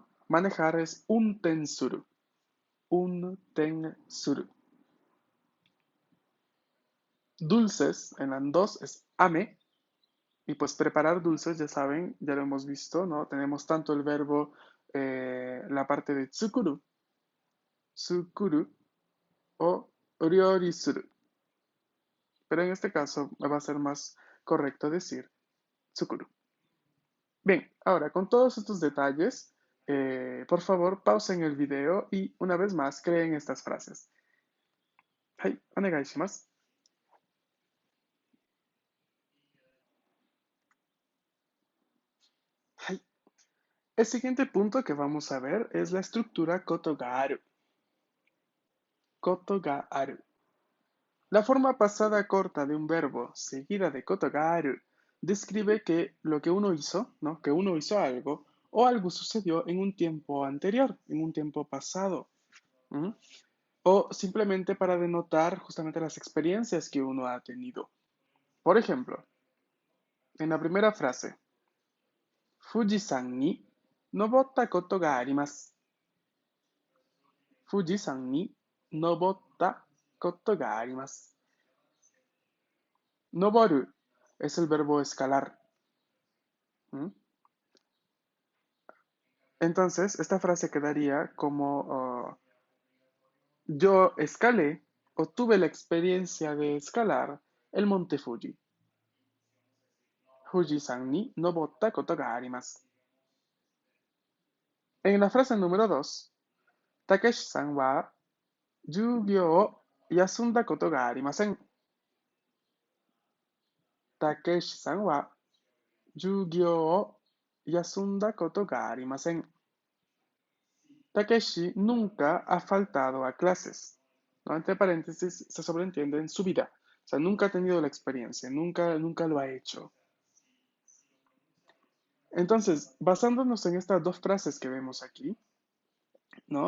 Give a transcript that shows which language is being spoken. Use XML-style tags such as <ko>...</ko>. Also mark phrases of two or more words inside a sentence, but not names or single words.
<es>Manejar es</es> <ja>運転する. 運転する.</ja> <es>Dulces, en la 2 es ame. Y pues preparar dulces, ya saben, ya lo hemos visto, ¿no? Tenemos tanto el verbo, la parte de</es> <ja>作る、作る</ja> <es>o</es> <ja>料理する.</ja> <es>Pero en este caso va a ser más correcto decir tsukuru. Bien, ahora con todos estos detalles, por favor pausen el video y una vez más creen estas frases.</es> <ja>はい, お願いします. はい.</ja> <es>El siguiente punto que vamos a ver es la estructura</es> <ja>ことがある. ことがある.</ja> <es>La forma pasada corta de un verbo seguida de</es> <ja>ことがある</ja> <es>describe que lo que uno hizo, ¿no? Que uno hizo algo o algo sucedió en un tiempo anterior, en un tiempo pasado. ¿Mm? O simplemente para denotar justamente las experiencias que uno ha tenido. Por ejemplo, en la primera frase,</es> <ja>富士山に登ったことがあります. 富士山に登ったことがあります.</ja> <es>Noboru es el verbo escalar. ¿Mm? Entonces, esta frase quedaría como yo escalé o tuve la experiencia de escalar el monte Fuji.</es> <ja>富士山に登ったことがあります.</ja> <es>En la frase número 2,</es> <ja>たけしさんは授業を休んだことがありません. たけしさんは授業を休んだことがありません.</ja> <es>Takeshi nunca ha faltado a clases. ¿No? Entre paréntesis, se sobreentiende en su vida. O sea, nunca ha tenido la experiencia, nunca lo ha hecho. Entonces, basándonos en estas dos frases que vemos aquí, ¿no?</es>